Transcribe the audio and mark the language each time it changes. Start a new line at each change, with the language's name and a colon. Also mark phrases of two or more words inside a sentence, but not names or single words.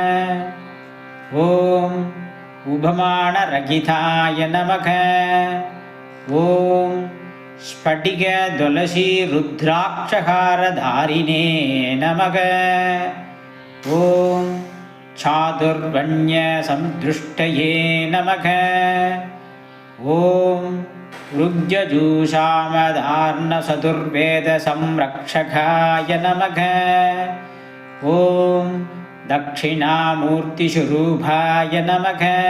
Sanskrit: ओम् उपमानरहिताय नमः. ओम् स्फटिक तुलसी रुद्राक्षकारधारिणे नमः. ஓம் चातुर्वण्यसंदृष्टये नमः। ॐ ऋग्यजुषामदार्णसतुर्वेदसंरक्षकाय नमः। ॐ दक्षिणामूर्तिस्वरूपाय नमः।